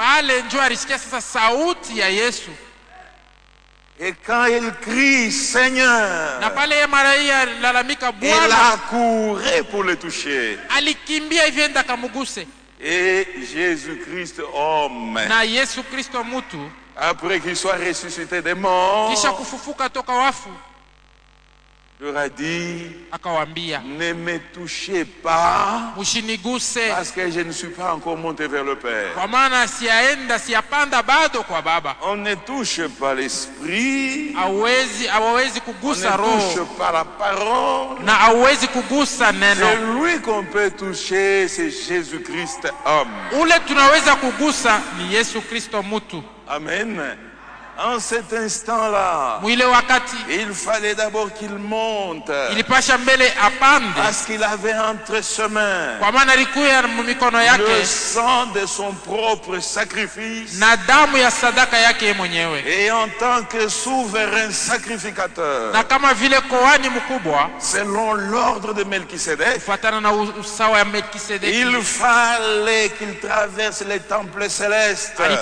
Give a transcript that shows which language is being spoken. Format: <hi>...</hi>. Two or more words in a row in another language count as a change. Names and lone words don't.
<fr>Et quand elle crie Seigneur, elle a couru pour le toucher. Et Jésus-Christ homme,</fr> <sw>na Yesu Kristo mutu,</sw> <fr>après qu'il soit ressuscité des morts,</fr> <sw>kisha kufufuka toka wafu,</sw> <fr>leur a dit,</fr> <sw>akawambia,</sw> <fr>ne me touchez pas,</fr> <sw>mushiniguse,</sw> <fr>parce que je ne suis pas encore monté vers le Père.</fr> <sw>Kwa maana siyapanda bado kwa Baba.</sw> <fr>On ne touche pas l'esprit,</fr> <sw>hawezi kugusa roho,</sw> <fr>on ne touche pas la parole,</fr> <sw>na hawezi kugusa neno.</sw> <fr>C'est lui qu'on peut toucher, c'est Jésus-Christ homme.</fr> <sw>Ule tunaweza kugusa ni Yesu Kristo mutu. Amen.</sw> <fr>En cet instant-là, il fallait d'abord qu'il monte, parce qu'il avait entre ses mains le sang de son propre sacrifice, et en tant que souverain sacrificateur, selon l'ordre de Melchisédek, il fallait qu'il traverse les temples célestes,</fr>